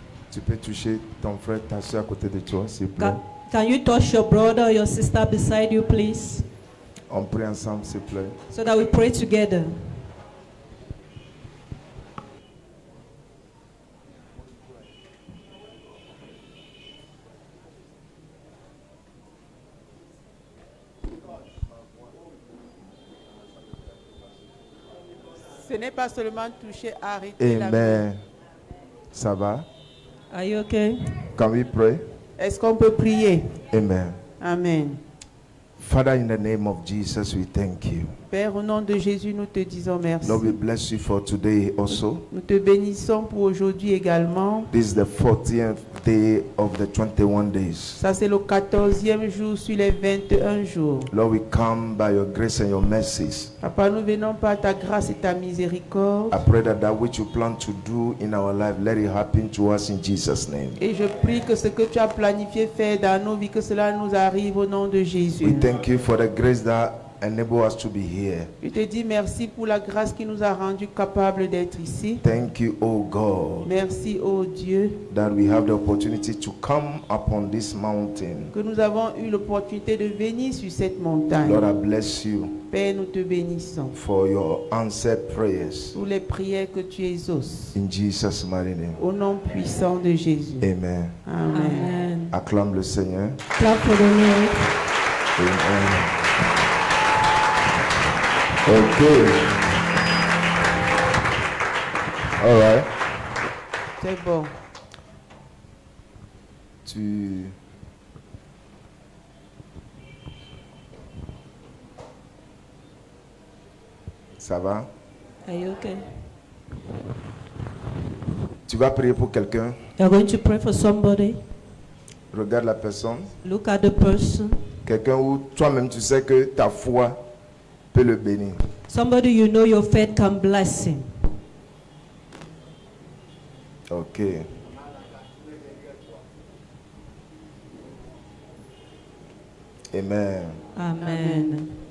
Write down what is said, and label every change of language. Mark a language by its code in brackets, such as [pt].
[fr] Tu peux toucher ton frère, ta soeur à côté de toi, s'il vous plaît. [en] Can you touch your brother or your sister beside you, please? [fr] On prie ensemble, s'il vous plaît. [en] So that we pray together. [fr] Ce n'est pas seulement toucher, arrêter la vie. Amen. Ça va? [en] Are you okay? Can we pray? [fr] Est-ce qu'on peut prier? Amen. Amen. [en] Father, in the name of Jesus, we thank you. [fr] Père, au nom de Jésus, nous te disons merci. [en] Lord, we bless you for today also. [fr] Nous te bénissons pour aujourd'hui également. [en] This is the 40th day of the 21 days. [fr] Ça, c'est le 14e jour sur les 21 jours. [en] Lord, we come by your grace and your mercies. [fr] Papa, nous venons par ta grâce et ta miséricorde. [en] I pray that that which you plan to do in our life, let it happen to us in Jesus' name. [fr] Et je prie que ce que tu as planifié faire dans nos vies, que cela nous arrive au nom de Jésus. [en] We thank you for the grace that enable us to be here. [fr] Je te dis merci pour la grâce qui nous a rendus capables d'être ici. [en] Thank you, oh God, [fr] Merci, oh Dieu, [en] that we have the opportunity to come upon this mountain. [fr] que nous avons eu l'opportunité de venir sur cette montagne. [en] Lord, I bless you [fr] Père, nous te bénissons [en] for your answered prayers. [fr] pour les prières que tu exauces. [en] In Jesus' mighty name. [fr] Au nom puissant de Jésus. Amen. Amen. Amen. Acclame le Seigneur. [en] Clap for the Lord. Amen. Okay. All right. [fr] C'est bon. Ça va? [en] Are you okay? [fr] Tu vas prier pour quelqu'un. [en] You're going to pray for somebody. [fr] Regarde la personne. [en] Look at the person. [fr] Quelqu'un où toi-même tu sais que ta foi peut le bénir. [en] Somebody you know your faith can bless him. Ok. Amen. Amen.